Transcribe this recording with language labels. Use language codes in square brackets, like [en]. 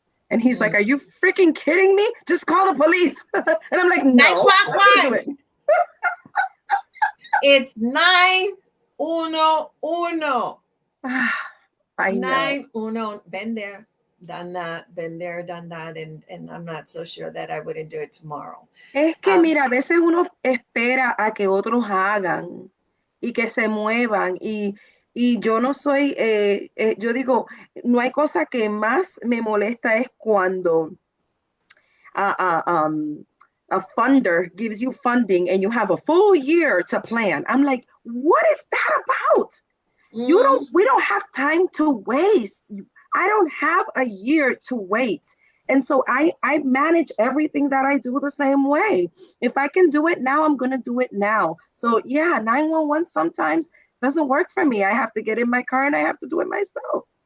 [en] And he's like, are you freaking kidding me? Just call the police. And I'm like, no, I'm going to do it. It's 911. I know. 911. Been there, done that, been there, done that, and I'm not so sure that I wouldn't do it tomorrow. [es] Es que, mira, a veces uno espera a que otros hagan y que se muevan y yo no soy, yo digo, no hay cosa que más me molesta es cuando [en] a funder gives you funding and you have a full year to plan. I'm like, what is that about? We don't have time to waste. I don't have a year to wait. And so I manage everything that I do the same way. If I can do it now, I'm going to do it now. So yeah, 911 sometimes doesn't work for me. I have to get in my car and I have to do it myself.